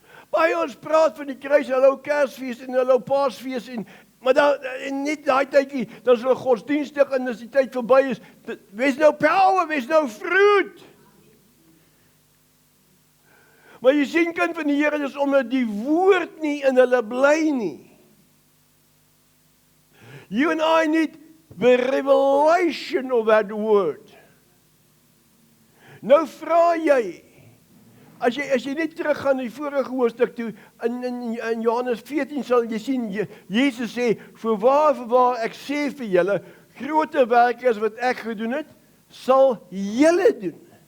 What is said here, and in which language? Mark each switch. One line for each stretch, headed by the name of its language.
Afrikaans: Baie ons praat van die kruis, hulle Kersfees en hulle Paasfees maar net daai tydjie, dan is hulle godsdienstig en as die tyd verby is, wees nou power, wees nou fruit. Maar jy sien, kind van die Here, is omdat die woord nie in hulle bly nie.
English: You and I need the revelation of that word.
Afrikaans: Nou vra jy, as jy net teruggaan na die vorige hoofstuk toe, in Johannes 14 sal jy sien, Jesus sê, voorwaar, ek sê vir julle, groter werke as wat ek gedoen het, sal julle doen.